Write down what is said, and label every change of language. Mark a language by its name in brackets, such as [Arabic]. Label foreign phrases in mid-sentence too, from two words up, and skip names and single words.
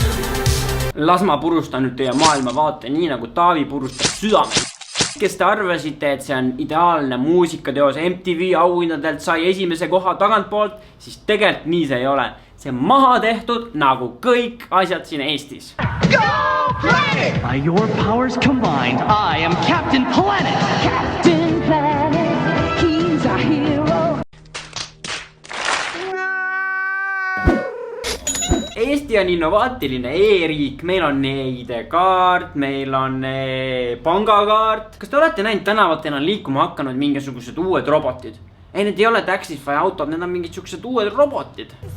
[Estonian] Las ma purustan nüüd teie maailmavaate nii nagu Taavi purustab südame. Kes te arvasite, et see on ideaalne muusikateos MTV auhindadelt sai esimese koha tagantpoolt, siis tegelikult nii see ei ole. See on maha tehtud nagu kõik asjad siin Eestis. [English] By your powers combined, I am Captain Planet. Captain Planet, he's our hero. [Estonian] Eesti on innovaatiline e-riik, meil on ID-kaart, meil on pangakaart. Kas te olete näinud tänavatel on liikuma hakanud mingisugused uued robotid? Ei, need ei ole Taxify autod, need on mingisugused uued robotid.